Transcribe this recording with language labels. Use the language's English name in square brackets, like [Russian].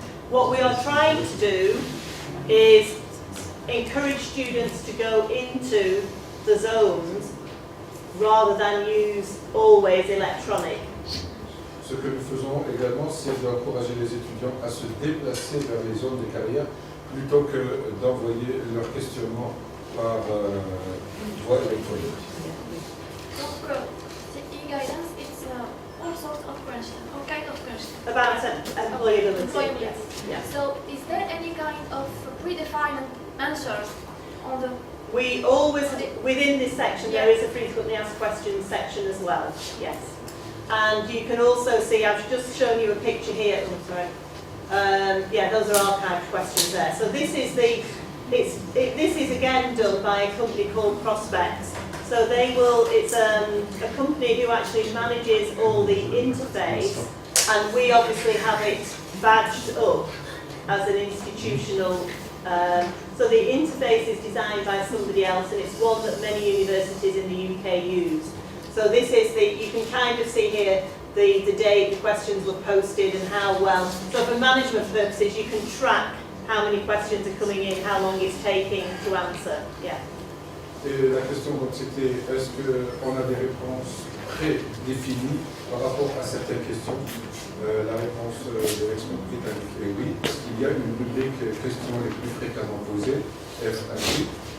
[English] What we are trying to do is encourage students to go into the zones rather than use always electronic. [French] Ce que nous faisons également, c'est d'encourager les étudiants à se déplacer vers les zones de carrière plutôt que d'envoyer leurs questionnements par voie électronique. Donc, c'est [English] e-guidance, it's all sorts of questions, all kind of questions. About employability. Employability. Yes. So, is there any kind of predefined answers on the? We always, within this section, there is a frequently asked questions section as well. Yes. And you can also see, I've just shown you a picture here. Oh, sorry. Yeah, those are archived questions there. So this is this is again done by a company called Prospects. So they will, it's a company who actually manages all the interface, and we obviously have it badged up as an institutional. So the interface is designed by somebody else, and it's one that many universities in the UK use. So this is you can kind of see here the date the questions were posted and how well. So for management purposes, you can track how many questions are coming in, how long it's taking to answer. Yeah. [French] Et la question donc c'était, est-ce qu'on a des réponses prédéfinies par rapport à certaines questions? La réponse de l'expert britannique est oui, parce qu'il y a une rubrique questions les plus fréquemment posées, FAQ.